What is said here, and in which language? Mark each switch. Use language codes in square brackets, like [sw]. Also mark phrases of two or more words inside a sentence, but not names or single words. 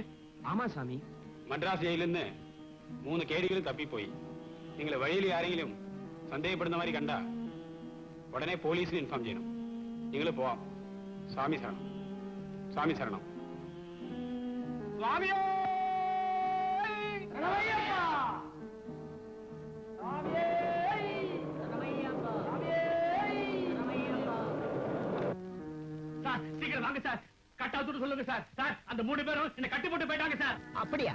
[ta] ஆமா சாமி. [ml] മദ്രാസ് ജയിലിൽ നിന്ന് 3 കേടികളും തപ്പിപ്പോയി. നിങ്ങൾ വഴിയിൽ ആരെങ്കിലും സന്ദേഹപ്പെടുന്ന മാതിരി കണ്ട ഉടനെ പോലീസിന് ഇൻഫോം ചെയ്യണം. നിങ്ങൾ പോവാം. സ്വാമി ശരണം, സ്വാമി ശരണം. സ്വാമിയോ [ta] சார், சீக்கிரம் வாங்க சார். கட்டாத்துட்டு சொல்லுங்க சார். சார், அந்த 3 பேரும் என்ன கட்டி போட்டு போயிட்டாங்க சார். அப்படியா?